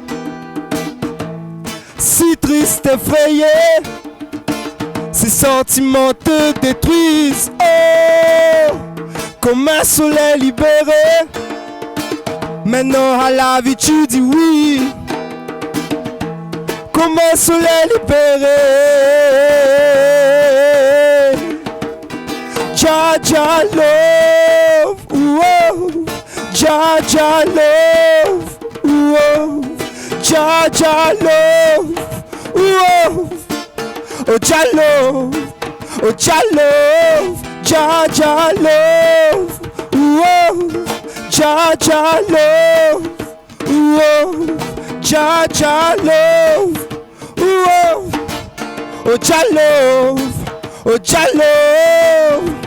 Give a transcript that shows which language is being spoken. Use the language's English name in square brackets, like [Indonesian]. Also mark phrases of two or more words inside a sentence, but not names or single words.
[French] Si triste, effrayé, ces sentiments te détruisent. Oh, comme un soleil libéré. Maintenant à la vie tu dis oui. Comme un soleil libéré. [English] Jah, Jah love, oh, Jah, Jah love, oh, Jah, Jah love, oh, oh, Jah love, oh, Jah love, Jah, Jah love, oh, Jah, Jah love, oh, Jah, Jah love, oh, oh, Jah love, oh, Jah love.